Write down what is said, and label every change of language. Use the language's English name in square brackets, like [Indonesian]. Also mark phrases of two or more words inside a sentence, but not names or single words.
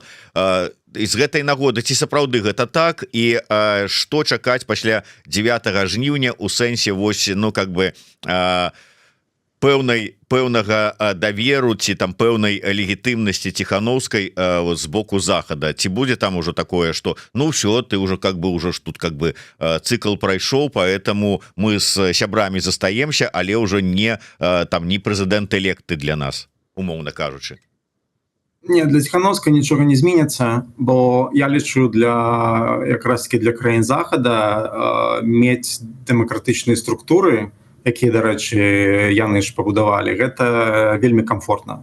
[Belarusian] З гэтай нагоды ці сапраўды гэта так, і што чакаць пасля 9 жніўня у сэнсе вось, [Russian] ну как бы [Belarusian] пэўнага даверу ці там пэўнай легітымнасці ціхановскай з боку захада, ці будзе там ужо такое, [Russian] что ну все, ты уже как бы уже тут как бы цикл [Belarusian] прайшоў, [Russian] поэтому мы с [Belarusian] сябрамі застаемся, але уже не там не [English] president elect [Belarusian] для нас, умоўна кажучы. Не, для Тихановска нічога не зменіцца, бо я лічу якраз таки для краін захада мець дэмакратычныя структуры, якія, дарэчы, яны ж пабудавалі, гэта вельмі комфортна.